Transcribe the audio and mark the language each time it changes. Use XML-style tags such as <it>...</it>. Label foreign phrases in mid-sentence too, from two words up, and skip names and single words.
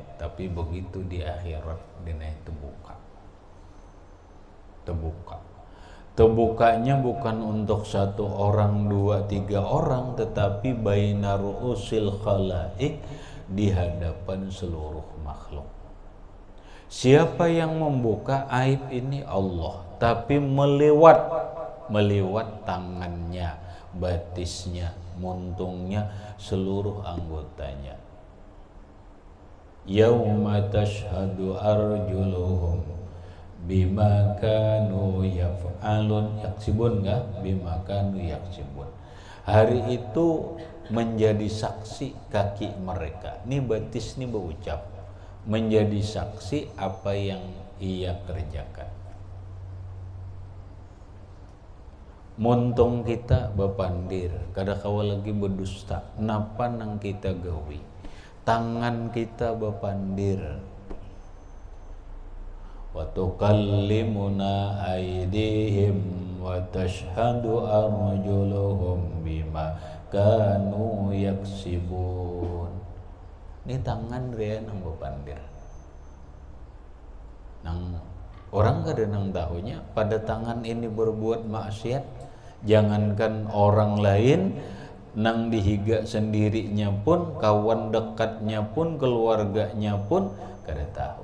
<bjn>Tapi begitu di akhirat dina terbuka. Terbukanya bukan untuk satu orang, dua, tiga orang, tetapi</bjn> <ar>بين رؤوس الخلائق,</ar> <bjn>di hadapan seluruh makhluk. Siapa yang membuka aib ini? Allah. Tapi melewat tangannya, batisnya, muntungnya, seluruh anggotanya.</bjn> <ar>يوم تشهد أرجلهم بما كانوا يفعلون يكسبون, enggak? بما كانوا يكسبون.</ar> <bjn>Hari itu menjadi saksi kaki mereka. Ini batis ini berucap, menjadi saksi apa yang ia kerjakan. Muntung kita bepandir, kada kawa lagi berdusta, napa nang kita gawi. Tangan kita bepandir.</bjn> <ar>وتكلمنا أيديهم وتشهد أرجلهم بما كانوا يكسبون.</ar> <bjn>Ini tangan dia nang bepandir. Nang orang kada nang tahunya pada tangan ini berbuat maksiat. Jangankan orang lain, nang dihiga sendirinya pun, kawan dekatnya pun, keluarganya pun kada tahu.</bjn>